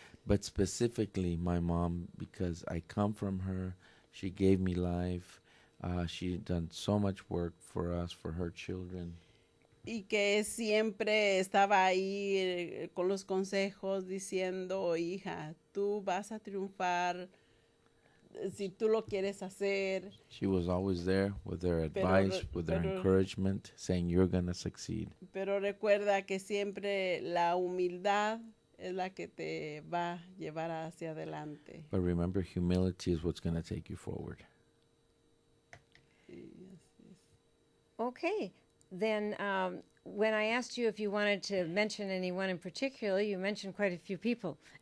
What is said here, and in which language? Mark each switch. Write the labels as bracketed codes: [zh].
[en] But specifically my mom, because I come from her, she gave me life. She done so much work for us, for her children. [es] Y que siempre estaba ahí con los consejos diciendo, hija, tú vas a triunfar si tú lo quieres hacer. [en] She was always there with their advice, with their encouragement, saying you're going to succeed. [es] Pero recuerda que siempre la humildad es la que te va a llevar hacia adelante. [en] But remember, humility is what's going to take you forward. Okay. Then when I asked you if you wanted to mention anyone in particular, you mentioned quite a few people.